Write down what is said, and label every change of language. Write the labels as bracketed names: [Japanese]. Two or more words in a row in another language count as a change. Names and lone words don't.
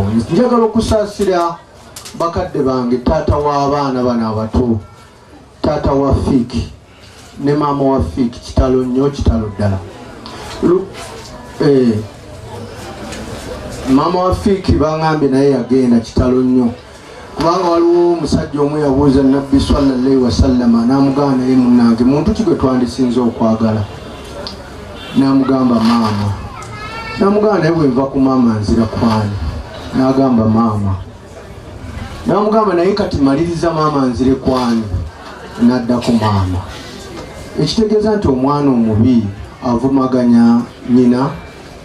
[Ganda] Njagala okusaasira bakadde bange taata w'abaana bano abato taata wa Fiiki ne maama wa Fiiki kitalo nnyo kitalo ddala. Maama wa Fiiki baŋŋambye naye yagenda kitalo nnyo kubanga waliwo omusajja omu yabuuza Nabbi [Arabic] صلى الله عليه وسلم [Ganda] n'amugamba naye munnange muntu ki gwe twandisinze okwagala n'amugamba maama n'amugamba naye bwe nva ku maama nzira kwani n'agamba maama n'amugamba naye kati maliriza maama nzire kwani n'adda ku maama ekitegeeza nti omwana omubi avumaganya nnyina naye